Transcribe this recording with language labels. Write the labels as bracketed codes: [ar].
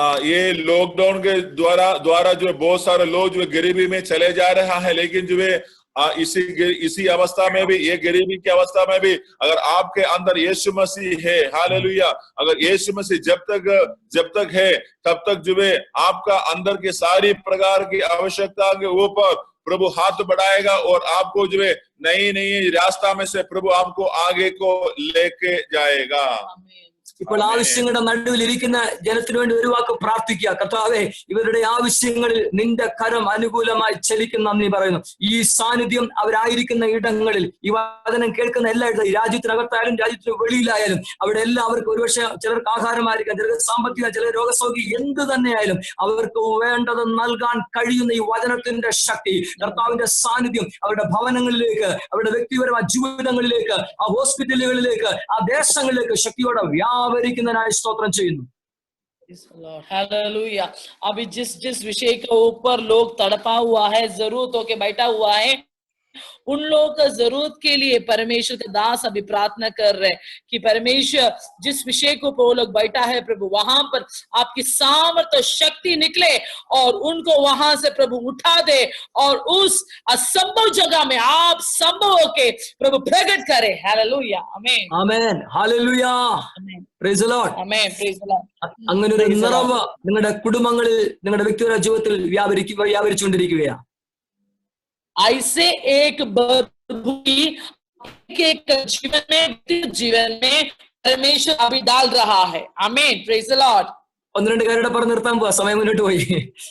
[hi] ये लॉकडाउन के द्वारा जो है बहुत सारे लोग जो है गरीबी में चले जा रहा है, लेकिन जो है इसी अवस्था में भी, ये गरीबी की अवस्था में भी अगर आपके अंदर यीशु मसीह है, हालेलुया, अगर यीशु मसीह जब तक है तब तक जो है आपका अंदर के सारी प्रकार की आवश्यकता के ऊपर प्रभु हाथ बढ़ाएगा और आपको जो है नई रास्ता में से प्रभु आपको आगे को लेके जाएगा। [ml] ഇപ്പോൾ ആവശ്യങ്ങളുടെ നടുവിൽ ഇരിക്കുന്ന ജനത്തിനു വേണ്ടി ഒരു വാക്ക് പ്രാർത്ഥിക്കുക. കർത്താവേ, ഇവരുടെ ആവശ്യങ്ങളിൽ നിന്റെ കരം അനുകൂലമായി ചലിക്കുന്ന നന്ദി പറയുന്നു. ഈ സാന്നിധ്യം അവരായിരിക്കുന്ന ഇടങ്ങളിൽ, ഈ വചനം കേൾക്കുന്ന എല്ലായിടത്തും, ഈ രാജ്യത്തിനകത്തായാലും രാജ്യത്തിന് വെളിയിലായാലും, അവിടെ എല്ലാം അവർക്ക് ഒരുപക്ഷെ ചിലർക്ക് ആഹാരമായിരിക്കാം, ചിലർക്ക് സാമ്പത്തിക, ചിലർ രോഗസൗഖ്യം, എന്ത് തന്നെയായാലും അവർക്ക് വേണ്ടത് നൽകാൻ കഴിയുന്ന ഈ വചനത്തിന്റെ ശക്തി, കർത്താവിന്റെ സാന്നിധ്യം അവരുടെ ഭവനങ്ങളിലേക്ക്, അവരുടെ വ്യക്തിപരമായ ജീവിതങ്ങളിലേക്ക്, ആ ഹോസ്പിറ്റലുകളിലേക്ക്, ആ ദേശങ്ങളിലേക്ക് ശക്തിയോടെ व्यावरिക്കുന്നതിനായി സ്തോത്രം ചെയ്യുന്നു. [hi] हालेलुया। अभी जिस विषय के ऊपर लोग तड़पा हुआ है, जरूरत होके बैठा हुआ है, उन लोगों का जरूरत के लिए परमेश्वर के दास अभी प्रार्थना कर रहे हैं कि परमेश्वर जिस विषय को वो लोग बैठा है प्रभु, वहां पर आपकी सामर्थ और शक्ति निकले और उनको वहां से प्रभु उठा दे और उस असंभव जगह में आप संभव होके प्रभु प्रकट करे। हालेलुया, आमीन, [ml] ആമേൻ, ഹല്ലേലൂയ, [en] Praise the lord, आमीन, praise the lord. [ml] അങ്ങനെ ഒരു നിറവ് നിങ്ങളുടെ കുടുംബങ്ങളിൽ, നിങ്ങളുടെ വ്യക്തിപര ജീവിതത്തിൽ വ്യാപരിച്ചുകൊണ്ടിരിക്കുകയാണ്. [hi] ऐसे एक जीवन में परमेश्वर अभी डाल रहा है। [en] Amen, praise the Lord. [ml] ഒന്ന് രണ്ട് കാര്യങ്ങൾ പറഞ്ഞു നിർത്താൻ പോവാ, സമയം മുന്നോട്ട് പോയി.